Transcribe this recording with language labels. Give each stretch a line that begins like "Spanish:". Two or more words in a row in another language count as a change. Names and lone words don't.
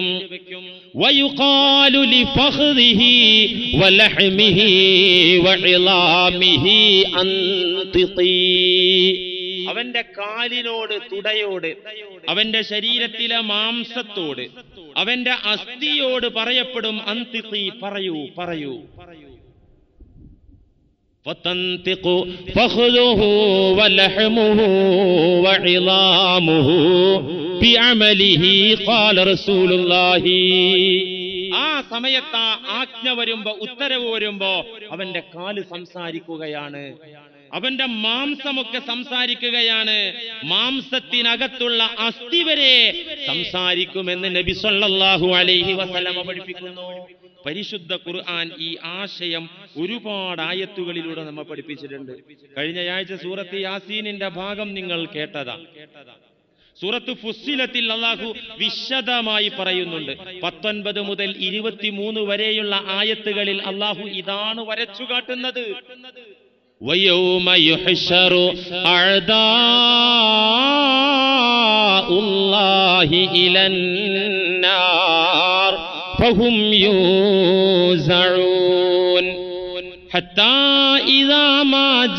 Arabic: ويقال لفخذه ولحمه وعظامه انطقي.
Malayalam: അവന്റെ കാലിനോട്, തുടയോട്, അവന്റെ ശരീരത്തിലെ മാംസത്തോട്, അവന്റെ അസ്ഥിയോട് പറയപ്പെടും അൻതിഖി, പറയൂ പറയൂ.
Arabic: فَتَنْتِقُ فَخْذُهُ وَلَحْمُهُ وَعِظَامُهُ بِعَمَلِهِ قَالَ رسول الله.
Malayalam: ആ സമയത്ത് ആജ്ഞ വരുമ്പോ, ഉത്തരവ് വരുമ്പോ അവന്റെ കാല് സംസാരിക്കുകയാണ്, അവന്റെ മാംസമൊക്കെ സംസാരിക്കുകയാണ്, മാംസത്തിനകത്തുള്ള അസ്ഥി വരെ സംസാരിക്കുമെന്ന് നബി
Arabic: صلى الله عليه وسلم
Malayalam: പഠിപ്പിക്കുന്നു. പരിശുദ്ധ ഖുർആൻ ഈ ആശയം ഒരുപാട് ആയത്തുകളിലൂടെ നമ്മെ പഠിപ്പിച്ചിട്ടുണ്ട്. കഴിഞ്ഞയാഴ്ച സൂറത്ത് യാസീനിന്റെ ഭാഗം നിങ്ങൾ കേട്ടതാ. സൂറത്ത് ഫുസ്സിലത്തിൽ അല്ലാഹു വിശദമായി പറയുന്നുണ്ട്. 19 മുതൽ 23 വരെയുള്ള ആയത്തുകളിൽ അല്ലാഹു ഇതാണ് വരച്ചു കാട്ടുന്നത്.
Arabic: وَيَوْمَ يُحْشَرُ أَعْدَاءُ اللَّهِ إِلَى النَّارِ فَهُمْ يُوزَعُونَ حَتَّى إِذَا مَا